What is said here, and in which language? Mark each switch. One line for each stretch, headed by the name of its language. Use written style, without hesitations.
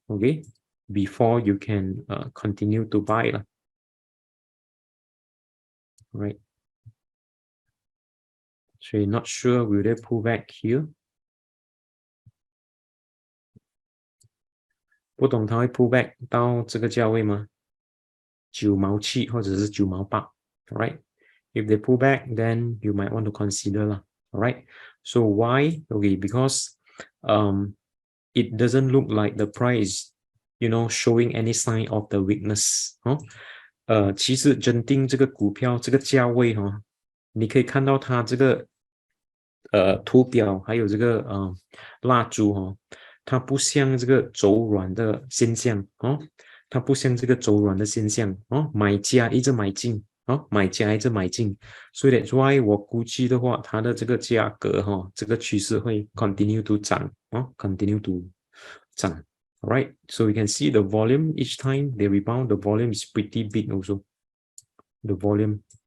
English: Okay, before you can continue to buy. Right. So you're not sure will they pull back here?
Chinese: 不懂它会 pull back 到这个价位吗？9毛7或者是9毛8 right?
English: If they pull back, then you might want to consider lah. All right. So why? Okay, because it doesn't look like the price, showing any sign of the weakness.
Chinese: 其实Genting这个股票这个价位你可以看到它这个图表还有这个蜡烛它不像这个走软的现象它不像这个走软的现象买家一直买进买家一直买进，所以
English: that's why
Chinese: 我估计的话，它的这个价格这个趋势会
English: continue to
Chinese: 涨continue to 涨 ，alright.
English: So you can see the volume each time they rebound, the volume is pretty big also. The volume